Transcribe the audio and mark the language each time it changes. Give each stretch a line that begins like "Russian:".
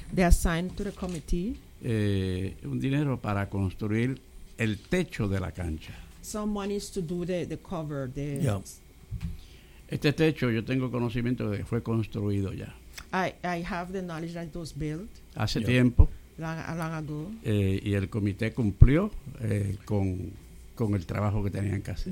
English: They assigned to the committee.
Spanish: Un dinero para construir el techo de la cancha.
English: Some money is to do the cover. The
Spanish: Este techo, yo tengo conocimiento de que fue construido ya.
English: I have the knowledge that it was built.
Spanish: Hace tiempo.
English: Long ago.
Spanish: Y el comité cumplió con el trabajo que tenían que hacer.